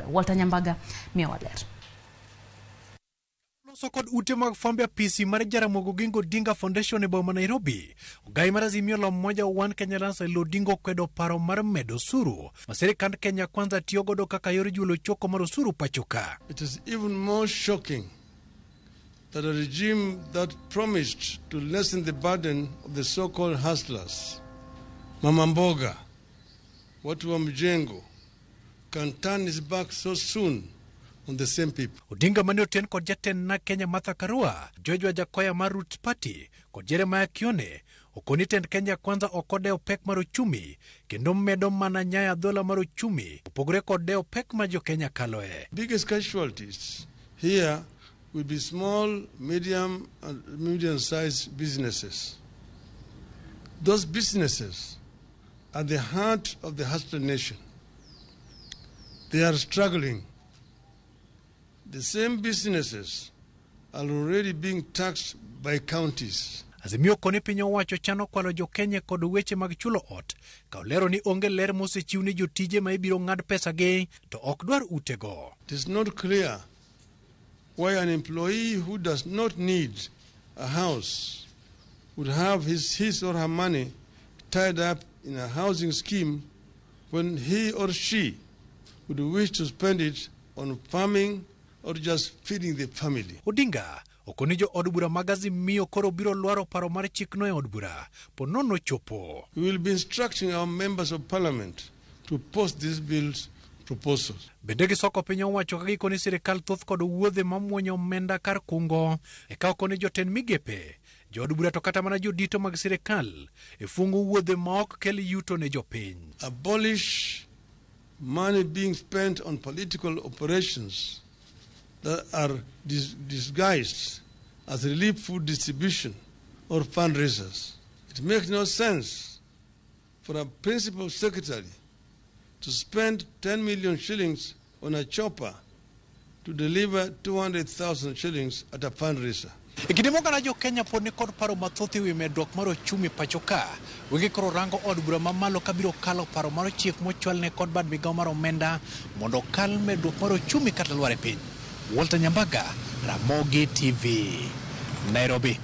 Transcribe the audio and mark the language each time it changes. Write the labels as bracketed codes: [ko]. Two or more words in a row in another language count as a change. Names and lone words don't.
[luo] Walter Nyambaga miyo waler. Sokod ute mag fombe apisi mar Jaramogi Oginga Odinga Foundation e boma Nairobi. Ogai mar Azimio la Umoja One Kenya Alliance Odinga kwedo paro mar medo osuru ma sirkand Kenya Kwanza tiyo godo kaka yor julo choko mar osuru pachoka. [en] It is even more shocking that a regime that promised to lessen the burden of the so-called hustlers, [sw] Mama Mboga, watu wa mjengo, [en] can turn his back so soon on the same people. [luo] Odinga mane oten kod jatend na Kenya Martha Karua, George Wajakoya mar Roots Party, kod Jeremiah Kione, okoni tend Kenya Kwanza okodeo pek mar ochumi, kendo medo mana nyaya dola mar ochumi, opogore kod deo pek ma jo Kenya kaloe. [en] Biggest casualties here will be small, medium, and medium-sized businesses. Those businesses are the heart of the hustler nation. They are struggling. The same businesses are already being taxed by counties. [luo] Azimio koni piny owacho chano kwalo jo Kenya kod weche mag chulo ot, ka olero ni onge ler mosechiw ni jotije ma ibiro ng'ad pesa ge to ok dwar utego. [en] It is not clear why an employee who does not need a house would have his or her money tied up in a housing scheme when he or she would wish to spend it on farming or just feeding the family. [luo] Odinga okoni jo od bura mag Azimio koro biro lwaro paro mar chikno e od bura ponono chopo. [en] We will be instructing our members of parliament to post these bills proposals. [luo] Bende gisoko piny owacho ka gikoni sirikal thoth kod wuodhe mamwonyo omenda kar kungo eka okoni jotend migepe jo od bura to kata mana jodito mag sirikal e fungo wuodhe ma ok kel yuto ne jopiny. [en] Abolish money being spent on political operations that are disguised as relief food distribution or fundraisers. It makes no sense for a principal secretary to spend 10 million shillings on a chopper to deliver 200,000 shillings at a fundraiser. [luo] Ikidimo kana jo Kenya pod ni kod paro mathoth ewi medruok mar ochumi pachoka, wenge koro rango od bura mamalo kabiro kalo paro mar chik mochwal ne kod bad migawo mar omenda mondo kal medruok mar ochumi kata lwar e piny. Walter Nyambaga, Ramogi TV, Nairobi.